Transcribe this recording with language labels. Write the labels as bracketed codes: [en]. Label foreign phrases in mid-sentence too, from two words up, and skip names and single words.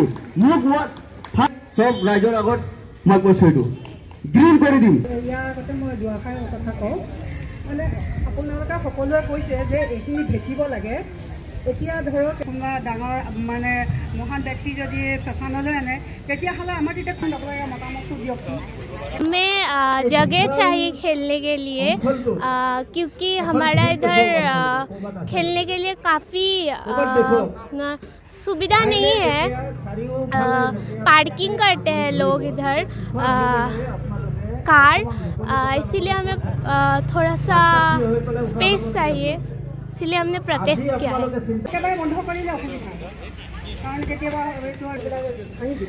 [as] মোক চব ৰাইজৰ আগত মই কৈছোঁ, এইটো গ্ৰীণ কৰি দিম। ইয়াৰ আগতে মই দুআষাৰ কথা কওঁ, মানে আপোনালোকে সকলোৱে কৈছে যে এইখিনি ভেটিব লাগে। এতিয়া ধৰক কোনোবা ডাঙৰ মানে মহান ব্যক্তি যদি শ্মশানলৈ আনে, তেতিয়াহ'লে আমাৰ তেতিয়া ল'ব লাগে, মতামতটো দিয়কচোন। [hi] हमें जगह चाहिए खेलने के लिए, क्योंकि हमारा इधर खेलने के लिए काफ़ी सुविधा नहीं है। पार्किंग करते हैं लोग इधर कार, इसीलिए हमें थोड़ा सा स्पेस चाहिए, इसलिए हमने प्रोटेस्ट किया है। [as] একেবাৰে বন্ধ কৰিলে অসুবিধা, কাৰণ কেতিয়াবা ভাঙি দিব।